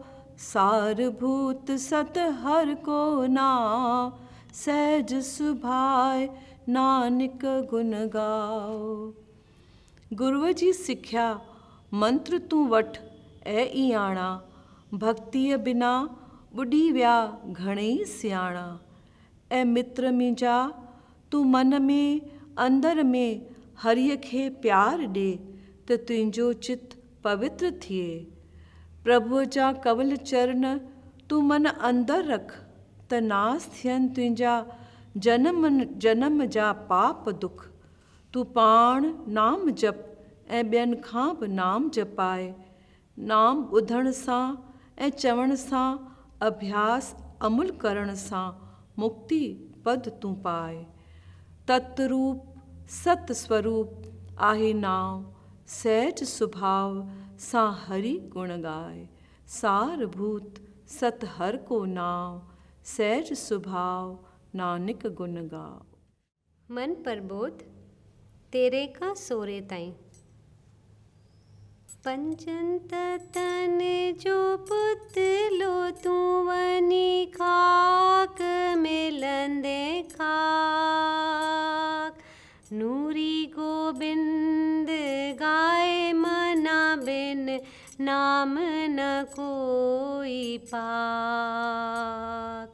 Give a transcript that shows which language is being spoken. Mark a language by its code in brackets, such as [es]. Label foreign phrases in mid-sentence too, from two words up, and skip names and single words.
[pa] सारभूत सत हर को नाम, सहज सुभाय नानक गुण गाओ। [sd] गुरुअ जी सिख्या मंत्र तू वठ ऐ इयाणा, भक्तिय बिना बुॾी विया घणेई सियाणा। ऐं मित्र मुंहिंजा तूं मन में अंदर में हरिय खे प्यार ॾे, त तुंहिंजो चित पवित्र थिए। प्रभुअ जा कवल चरण तूं मन अंदर रख, त नास थियनि तुंहिंजा जन्म जन्म जा पाप दुख। तूं पाण नाम जप ऐं ॿियनि खां बि नाम जपाए। नाम ॿुधण सां ऐं चवण सां, अभ्यास अमुल करण सां मुक्ति पद तूं पाए। तत्रूप सत स्वरूप आहे नाम, सहज सुभाव सां हरि गुण गाए। [pa] सारभूत सत हर को नाम, सहज सुभाव नानक गुण गाओ। [sd] मन प्रबोध 13 का 16 ताईं। पंचन तन जो पुतलो तू वनी खाक मिलंदे खाक। नूरी गोबिंद गाए मना बिन, नाम न कोई पाक।